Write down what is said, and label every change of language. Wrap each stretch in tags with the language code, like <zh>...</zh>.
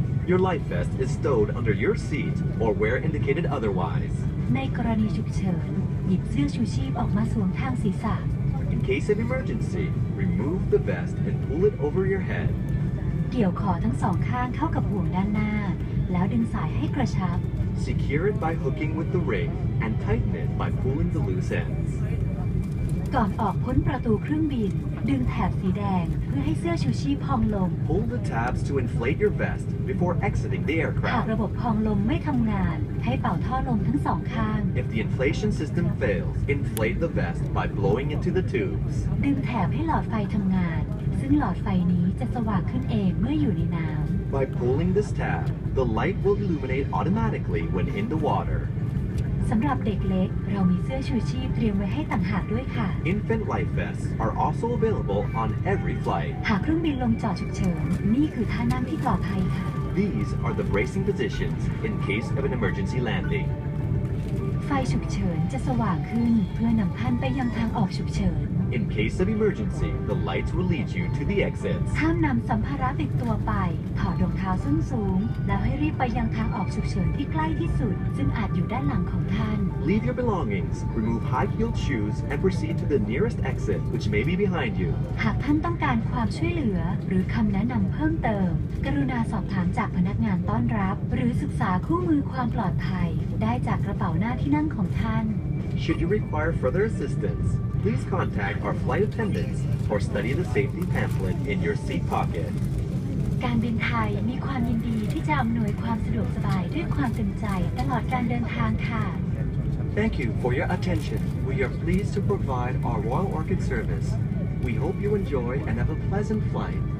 <en>Your life vest is stowed under your seat or where indicated otherwise.</en> <th>ในกรณีฉุกเฉินหยิบเสื้อชูชีพออกมาสวมทางศีรษะ</th> <en>In case of emergency, remove the vest and pull it over your head.</en> <th>เกี่ยวคอทั้งสองข้างเข้ากับห่วงด้านหน้าแล้วดึงสายให้กระชับ</th> <en>Secure it by hooking with the ring and tighten it by pulling the loose ends.</en> <th>ก่อนออกพ้นประตูเครื่องบินดึงแถบสีแดงเพื่อให้เสื้อชูชีพพองลม</th> <en>Pull the tabs to inflate your vest before exiting the</en> <th>หาก</th> <en>aircraft.</en> <th>ระบบพองลมไม่ทำงานให้เป่าท่อลมทั้งสองข้าง</th> <en>If the inflation system fails, inflate the vest by blowing into the tubes.</en> <th>ดึงแถบให้หลอดไฟทำงานซึ่งหลอดไฟนี้จะสว่างขึ้นเองเมื่ออยู่ในน้ำ</th> <en>By pulling this tab, the light will illuminate automatically when in the water. ส</en> <th>สำหรับเด็กเล็กเรามีเสื้อชูชีพเตรียมไว้ให้ต่างหากด้วยค่ะ</th> <en>Infant life vests are also available on every flight.</en> <th>หากเครื่องบินลงจอดฉุกเฉินนี่คือท่านั่งที่ปลอดภัยค่ะ</th> <en>These are the bracing positions in case of an emergency landing.</en> <th>ไฟฉุกเฉินจะสว่างขึ้นเพื่อนำท่านไปยังทางออกฉุกเฉิน</th> <en>In case of emergency, the lights will lead you to the exits.</en> <th>ห้ามนำสัมภาระติดตัวไปถอดรองเท้าส้นสูงแล้วให้รีบไปยังทางออกฉุกเฉินที่ใกล้ที่สุดซึ่งอาจอยู่ด้านหลังของท่าน</th> <en>Leave your belongings, remove high-heeled shoes, and proceed to the nearest exit, which may be behind you.</en> <th>หากท่านต้องการความช่วยเหลือหรือคำแนะนำเพิ่มเติมกรุณาสอบถามจากพนักงานต้อนรับหรือศึกษาคู่มือความปลอดภัยได้จากกระเป๋าหน้าที่นั่งของท่าน</th> <en>Should you require further assistance, please contact our flight attendants or study the safety pamphlet in your seat pocket.</en> <th>การบินไทยมีความยินดีที่จะอำนวยความสะดวกสบายด้วยความเต็มใจตลอดการเดินทางค่ะ</th> <en>Thank you for your attention. We are pleased to provide our Royal Orchid service. We hope you enjoy and have a pleasant flight.</en>